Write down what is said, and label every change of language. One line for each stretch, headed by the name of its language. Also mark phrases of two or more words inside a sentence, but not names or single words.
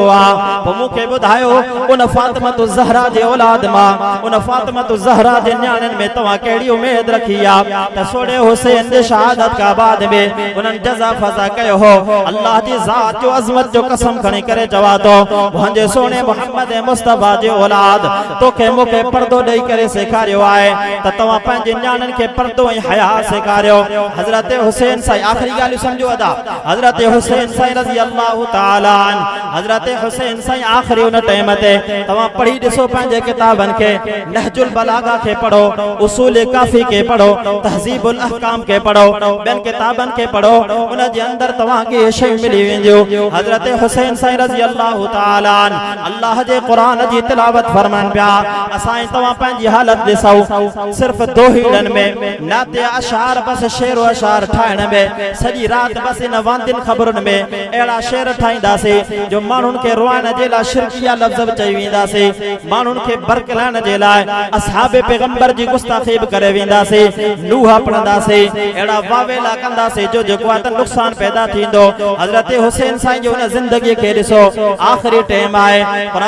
Sindhi: आ पोइ मूंखे ॿुधायो उन फातिमा ज़हरा जे औलाद मां उन फातिमा ज़हरा जे न्याणियुनि में तव्हां कहिड़ी उमेद रखी आ त सोने हुसैन जे शहादत का बाद में उन्हनि जज़ा फज़ा कयो हो अल्लाह जी ज़ात जो अज़मत जो कसम खणी करे चवा तो मुंहिंजे सोने मोहम्मद मुस्तफा जे औलाद तोखे मूंखे पर्दो ॾेई करे सेखारियो आहे त तव्हां पंहिंजे न्याणियुनि खे पर्दो ऐं हया सेखारियो हज़रत हुसैन साईं आख़िरी ॻाल्हि सम्झो अदा हज़रत हुसैन साईं
Arabic: رضي الله تعالى
Sindhi: हज़रत हुसैन साईं आख़िरी उन टाइम ते तव्हां पढ़ी ॾिसो पंहिंजे किताबनि खे नहजुल बलागा के पढ़ो उसूल काफी के पढ़ो तहज़ीबुल अहकाम के पढ़ो ॿियनि किताबनि के पढ़ो उन जे अंदर तव्हां खे शइ मिली वेंदियूं हज़रत हुसैन साईं
Arabic: رضي الله تعالى
Sindhi: अल्लाह जे क़ुरान जी तिलावत फरमाइनि पिया असां तव्हां पंहिंजी हालत ॾिसो सिर्फ़ दोहीड़नि में नाते अशार बस शेर अशार ठाहिण में सॼी राति बस इन वांदियुनि ख़बरुनि में अहिड़ा शेर ठाहींदासीं जो माण्हुनि खे रुआइण जे लाइ शिरकिया लफ़्ज़ चई वेंदासीं माण्हुनि खे बरकलाइण जे लाइ असहाबे पैगंबर जी गुस्ताखी बि करे वेंदासीं लूहा पढ़ंदासीं अहिड़ा वावेला कंदासीं जो जेको आहे त नुक़सान पैदा थींदो हज़रत हुसैन साईं जो हुन ज़िंदगी खे ॾिसो आख़िरी टाइम आहे क़ुरान